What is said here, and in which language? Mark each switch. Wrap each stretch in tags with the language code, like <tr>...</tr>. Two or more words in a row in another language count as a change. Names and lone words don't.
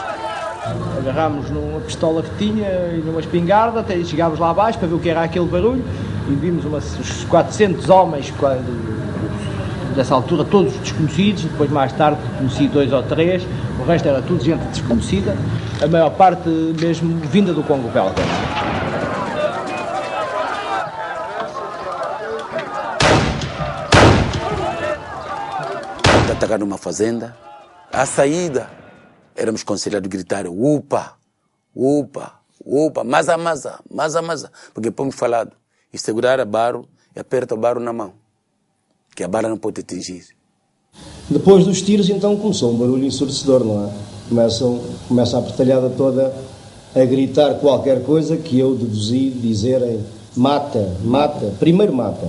<pt>Agarrámos numa pistola que tinha e numa espingarda, até chegámos lá abaixo para ver o que era aquele barulho e vimos uns 400 homens, dessa altura todos desconhecidos, depois mais tarde conheci 2 ou 3, o resto era tudo gente desconhecida, a maior parte mesmo vinda do Congo belga. Atacar numa fazenda, à saída éramos conselhados a gritar upa, upa, upa, masa, masa, masa, masa, porque pomos falado, e segurar a barro e aperta o barro na mão, que a bala não pode atingir. Depois dos tiros, então, começou um barulho ensurdecedor, não é? Começa a batalhada toda a gritar qualquer coisa que eu deduzi dizerem mata, mata, primeiro mata.</pt>